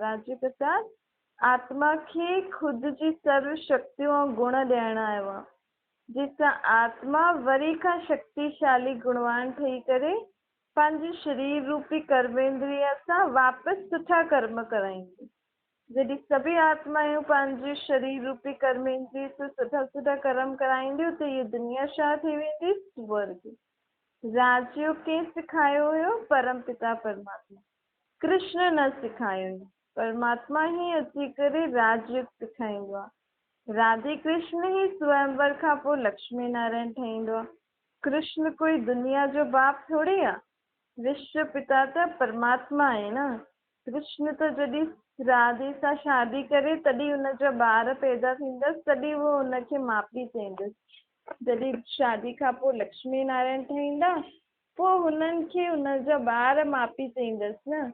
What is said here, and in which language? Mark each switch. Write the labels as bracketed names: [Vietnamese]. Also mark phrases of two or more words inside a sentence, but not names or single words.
[Sindhi] राजयुक्त अर्थात आत्मा खे ख़ुदि जी सर्व शक्तियूं ऐं गुण ॾियण आयो आहे, जंहिंसां आत्मा वरी खां शक्तिशाली गुणवान ठही करे पंहिंजे शरीर रूपी कर्मेंद्रिय सां वापसि सुठा कर्म कराईंदी। जॾहिं सभी आत्मायूं पंहिंजे शरीर रूपी कर्मेंद्रिय सां सुठा सुठा कर्म कराईंदियूं त इहा दुनिया छा थी वेंदी? स्वर्ग। राजयोग कंहिं सेखारियो हुयो? परम पिता परमात्मा। कृष्ण न सेखारियो हुयो, परमात्मा ई अची करे राजयोग सेखारींदो आहे। राधे कृष्ण ई स्वयंवर खां पोइ लक्ष्मी नारायण ठाहींदो आहे। कृष्ण कोई दुनिया जो बाप थोड़ी आहे। विश्व पिता त परमात्मा आहे न। कृष्ण त जॾहिं राधे सां शादी करे तॾहिं हुनजा ॿार पैदा थींदसि, तॾहिं उहो हुनखे माउ पीउ चईंदसि। जॾहिं शादी खां पोइ लक्ष्मी नारायण ठहींदा, पोइ हुननि खे हुनजा ॿार माउ पीउ चईंदसि न।